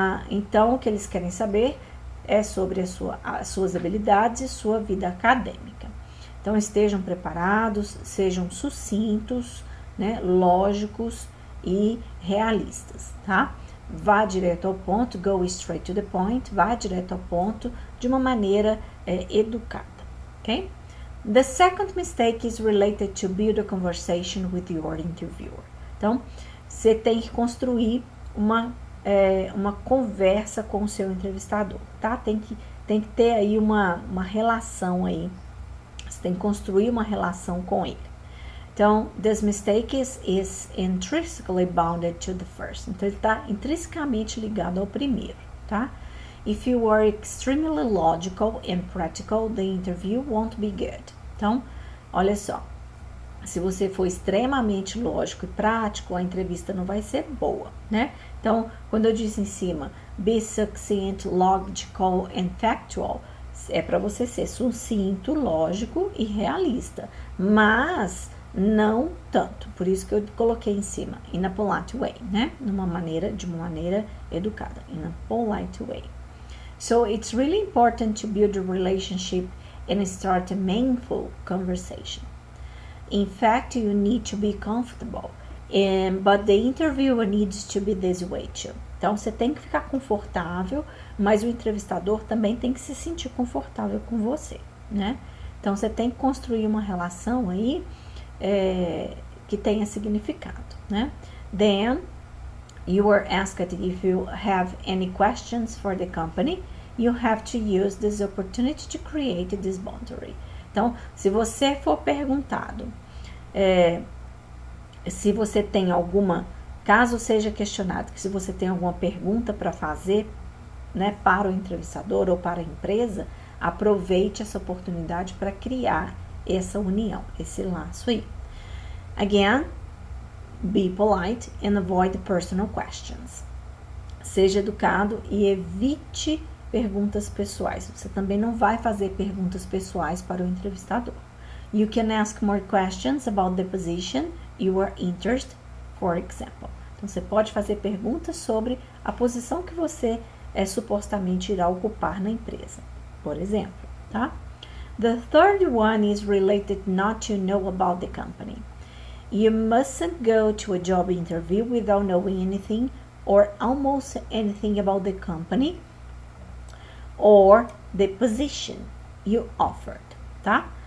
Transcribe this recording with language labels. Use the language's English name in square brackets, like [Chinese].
[Portuguese] Então, o que eles querem saber é sobre as suas habilidades e sua vida acadêmica. Então, estejam preparados, sejam sucintos, né, lógicos e realistas, tá? Vá direto ao ponto, [English] go straight to the point, [Portuguese] vá direto ao ponto de uma maneira educada, ok? [English] The second mistake is related to build a conversation with your interviewer. [Portuguese] Então, você tem que construir uma conversa com o seu entrevistador, tá? Tem que ter aí uma relação aí Você tem que construir uma relação com ele. [English] Então, this mistake is intrinsically bounded to the first. [Portuguese] Então, ele está intrinsecamente ligado ao primeiro, tá? [English] If you are extremely logical and practical, the interview won't be good. [Portuguese] Então, olha só. Se você for extremamente lógico e prático, a entrevista não vai ser boa, né? Então, quando eu disse em cima, [English] be succinct, logical and factual, [Portuguese] é para você ser sucinto, lógico e realista, mas não tanto. Por isso que eu coloquei em cima, [English] in a polite way, [Portuguese] né? De uma maneira educada, in a polite way. [English] So, it's really important to build a relationship and start a meaningful conversation. In fact, you need to be comfortable, but the interviewer needs to be this way too. [Portuguese] Então, você tem que ficar confortável, mas o entrevistador também tem que se sentir confortável com você, né? Então, você tem que construir uma relação aí que tenha significado, né? [English] Then, you are asked if you have any questions for the company. You have to use this opportunity to create this boundary. [Portuguese] Então, se você for perguntado, se você tem caso seja questionado, que se você tem alguma pergunta para fazer, né, para o entrevistador ou para a empresa, aproveite essa oportunidade para criar essa união, esse laço aí. [English] Again, be polite and avoid personal questions. [Portuguese] Seja educado e evite perguntas pessoais. Você também não vai fazer perguntas pessoais para o entrevistador. [English] You can ask more questions about the position you are interested, for example. [Portuguese] Então, você pode fazer perguntas sobre a posição que você supostamente irá ocupar na empresa, por exemplo, tá? [English] The third one is related not to know about the company. You mustn't go to a job interview without knowing anything or almost anything about the company or the position you offered, tá?